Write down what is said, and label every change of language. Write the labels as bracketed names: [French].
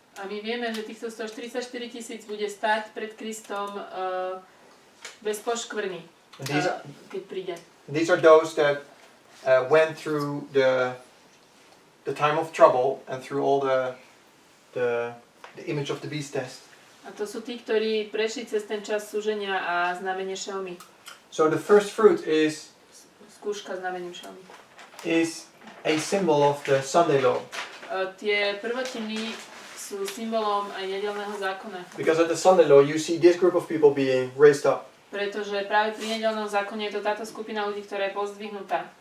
[Slovak] A my vieme, že týchto 144 000 bude stáť pred Kristom bez poškvrny, keď príde. [English] These are those that went through the time of trouble and through all the image of the beast test. [Slovak] A to sú tí, ktorí prešli cez ten čas súženia a znamenie šelmy. [English] So the first fruit is [Slovak] Skúška znamením šelmy. [English] is a symbol of the Sunday law. [Slovak] Tie prvotiny sú symbolom aj nedeľného zákona. [English] Because at the Sunday law you see this group of people being raised up. [Slovak] Pretože práve pri nedeľnom zákone je to táto skupina ľudí, ktorá je pozdvihnutá